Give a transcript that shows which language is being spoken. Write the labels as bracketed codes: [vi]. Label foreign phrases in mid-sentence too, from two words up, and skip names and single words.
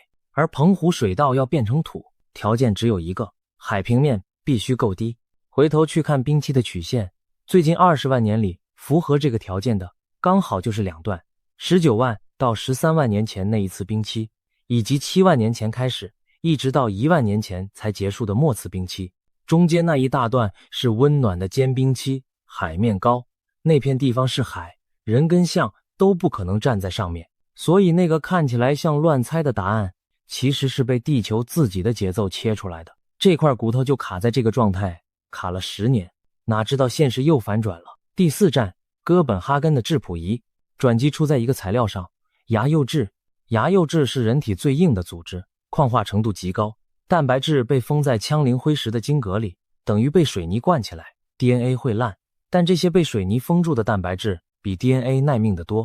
[zh] 而澎湖水道要變成土，條件只有一個，海平面必須夠低。回頭去看冰期的曲線，最近20萬年裡符合這個條件的剛好就是2段，19萬到13萬年前那一次冰期，以及7萬年前開始一直到1萬年前才結束的末次冰期。中間那一大段是溫暖的间冰期，海面高，那片地方是海，人跟象都不可能站在上面，所以那個看起來像亂猜的答案，其實是被地球自己的節奏切出來的。這塊骨頭就卡在這個狀態，卡了10年，哪知道現實又反轉了。第4站，哥本哈根的質譜儀。轉機出在一個材料上，牙釉質。牙釉質是人體最硬的組織，礦化程度極高。蛋白質被封在枪林灰石的晶格裡，等於被水泥灌起来， DNA 會爛，但這些被水泥封住的蛋白質比 DNA 耐命得多。